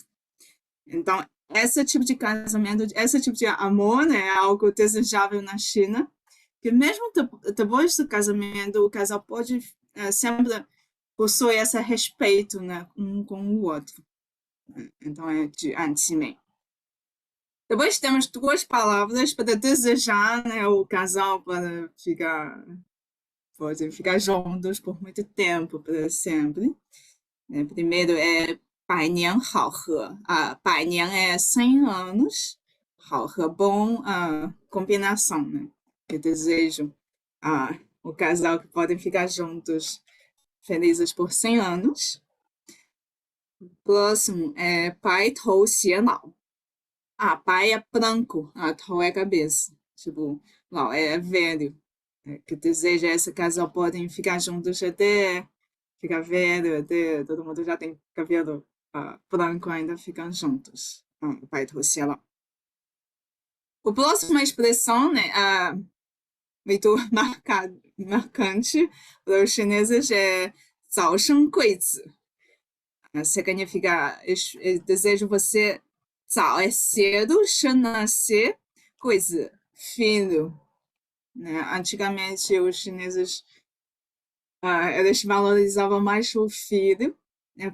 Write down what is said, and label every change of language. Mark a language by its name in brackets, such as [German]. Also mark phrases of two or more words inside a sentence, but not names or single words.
[Portuguese] Então, esse tipo de casamento, esse tipo de amor, né, é algo desejável na China, que mesmo depois do casamento, o casal pode sempre possuir esse respeito, né, um com o outro. Então, é de anti-mei. Depois temos duas palavras para desejar, né, o casal para pode ficar juntos por muito tempo, para sempre. Primeiro é [Chinese] 百年好合. [Portuguese] 百年 é 100 anos. [Chinese] 好合, [Portuguese] bom, combinação, né? Eu desejo o casal que podem ficar juntos, felizes por 100 anos. Próximo é [Chinese] 白头偕老. [Portuguese] Pai é branco, Tou é cabeça. Tipo, Lao é velho. Que deseja esse casal podem ficar juntos até ficar velho, até todo mundo já tem cabelo branco, ainda ficam juntos. [Chinese] 白头偕老. [Portuguese] A próxima expressão, né, muito marcante para os chineses é [Chinese] 早生贵子. [Portuguese] Significa desejo você 早 é cedo, 生 nascer, 贵子 filho. Né? Antigamente os chineses eles valorizavam mais o filho, né?